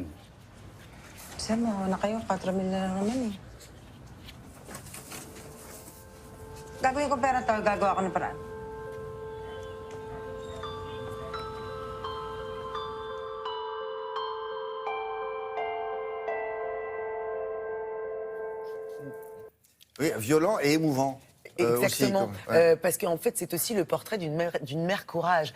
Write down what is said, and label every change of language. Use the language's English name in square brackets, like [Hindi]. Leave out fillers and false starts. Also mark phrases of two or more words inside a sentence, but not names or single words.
[Filipino] Sir, mawa na kayo. 4 mil na lang naman eh. Gagawin ko pera to. Gagawa ko ng paraan. [French] Oui, violent et émouvant. Exactement, parce qu'en fait c'est aussi le portrait d'une mère courage.